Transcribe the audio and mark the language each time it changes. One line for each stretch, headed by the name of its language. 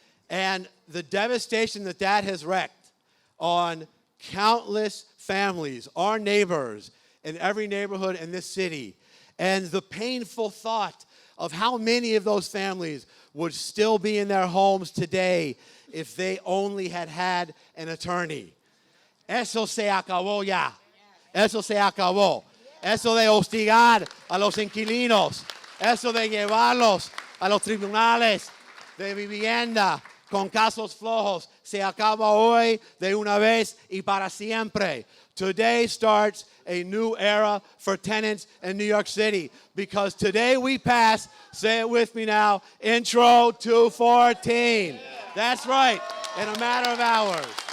English: And the devastation that that has wreaked on countless families, our neighbors in every neighborhood in this city, and the painful thought of how many of those families would still be in their homes today if they only had had an attorney.
Spanish: Eso se acabó ya. Eso se acabó. Eso de hostigar a los inquilinos. Eso de llevarlos a los tribunales de vivienda con casos flojos. Se acaba hoy de una vez y para siempre.
English: Today starts a new era for tenants in New York City because today we pass, say it with me now, Intro 214. That's right, in a matter of hours.